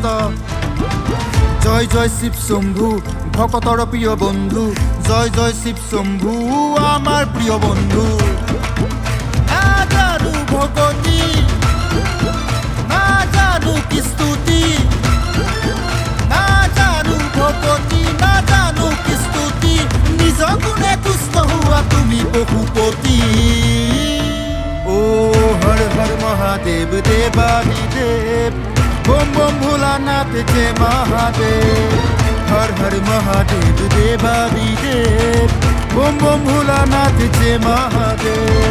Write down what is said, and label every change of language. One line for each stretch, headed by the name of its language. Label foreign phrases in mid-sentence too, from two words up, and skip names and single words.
Assamese: জয় জয় শিৱ শম্ভু ভকতৰ প্ৰিয় বন্ধু জয় জয় শিৱ শম্ভু আমাৰ প্ৰিয় বন্ধু। নাজানো ভকতি নাজানো কি স্তুতি নাজানো ভকতি নাজানো কি স্তুতি নিজ গুণে তুষ্ট হোৱা তুমি পশুপতি।
Hindi: ओ हर हर महादेव देवादिदेव बम बम भोलानाथ जय महादेव। हर हर महादेव देवादिदेव बम बम भोलानाथ जय महादेव।